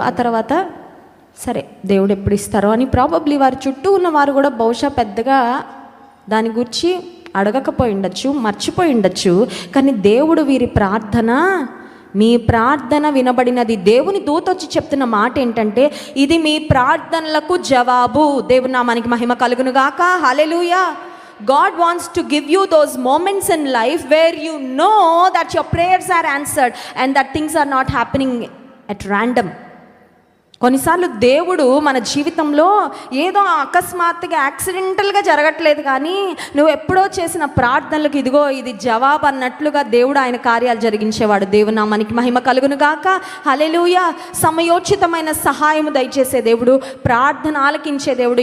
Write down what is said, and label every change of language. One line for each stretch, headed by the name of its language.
Telugu: ఆ తర్వాత సరే దేవుడు ఎప్పుడు ఇస్తారో అని ప్రాబబ్లీ వారి చుట్టూ ఉన్న వారు కూడా బహుశా పెద్దగా దాని గురించి అడగకపోయి ఉండొచ్చు, మర్చిపోయి ఉండొచ్చు. కానీ దేవుడు వీరి ప్రార్థన, మీ ప్రార్థన వినబడినది. దేవుని దూత వచ్చి చెప్తున్న మాట ఏంటంటే, ఇది మీ ప్రార్థనలకు జవాబు. దేవుని నామానికి మహిమ కలుగును గాక. హల్లెలూయా.
English: God wants to give you those moments in life where you know that your prayers are answered and that things are not happening at random.
Telugu: కొన్నిసార్లు దేవుడు మన జీవితంలో ఏదో అకస్మాత్తుగా యాక్సిడెంటల్గా జరగట్లేదు, కానీ నువ్వు ఎప్పుడో చేసిన ప్రార్థనలకు ఇదిగో ఇది జవాబు అన్నట్లుగా దేవుడు ఆయన కార్యాలు జరిగించేవాడు. దేవుని నామానికి మహిమ కలుగును గాక. హల్లెలూయా. సమయోచితమైన సహాయము దయచేసే దేవుడు, ప్రార్థన ఆలకించే దేవుడు.